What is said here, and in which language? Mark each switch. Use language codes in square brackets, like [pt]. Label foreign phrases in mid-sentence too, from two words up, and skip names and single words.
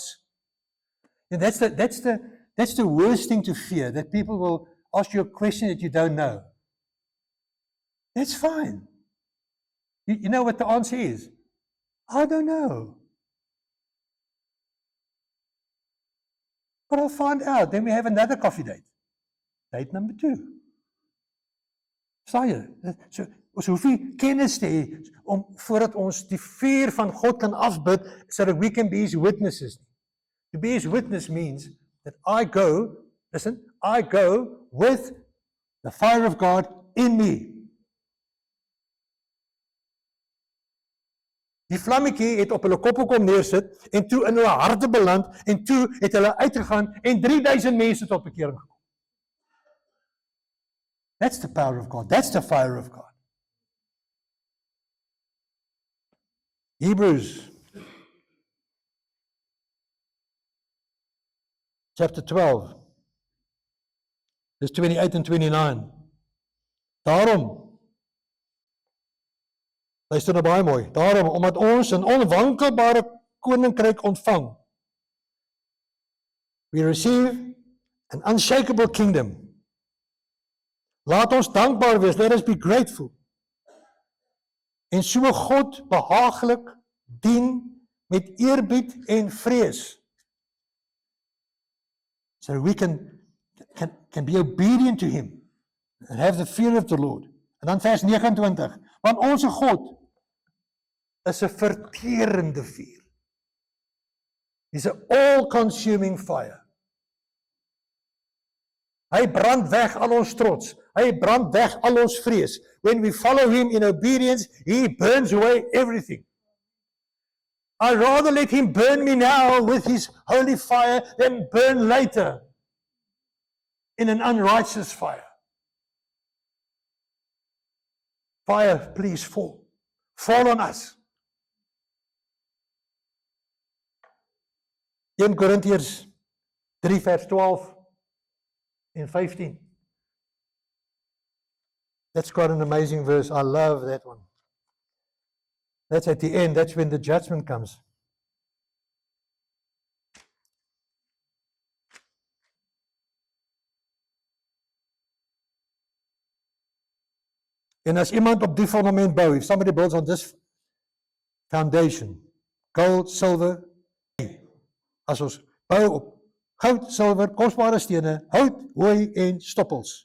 [en] And that's the worst thing to fear, that people will ask you a question that you don't know. That's fine. You know what the answer is? I don't know. But I'll find out. Then we have another coffee date. Date number 2. [af] Staan jy? So, ons hoef nie kennis te hê om voordat ons die vuur van God kan afbid, [en] so that we can be His witnesses. To be His witness means that I go with the fire of God in me. [af] Die vlammetjie het op hulle koppe kom neersit en toe in hulle harte beland en toe het hulle uitgegaan en 3000 mense tot bekering gekom. [en] That's the power of God. That's the fire of God. Hebrews chapter 12 verse 28 and 29. [af] Daarom, luister nou baie mooi. Daarom, omdat ons 'n onwankelbare koninkryk ontvang, [en] we receive an unshakable kingdom. [af] Laat ons dankbaar wees, [en] let us be grateful. [af] En so God behaaglik dien met eerbied en vrees. [en] So we can be obedient to Him and have the fear of the Lord. [af] En dan vers 29. Want onze God is 'n verterende vuur. [en] He's an all-consuming fire. [af] Hy brand weg al ons trots. Hy brand weg al ons vrees. [en] When we follow Him in obedience, He burns away everything. I'd rather let Him burn me now with His holy fire than burn later in an unrighteous fire. Fire, please fall. Fall on us. [af] 1 Korintiërs 3 vers 12 en 15. [en] That's quite an amazing verse. I love that one. That's at the end. That's when the judgment comes. [af] En as iemand op die fundament bou, [en] if somebody builds on this foundation, gold, silver, [af] as ons bou op goud, silwer, kosbare stene, hout, hooi en stoppels.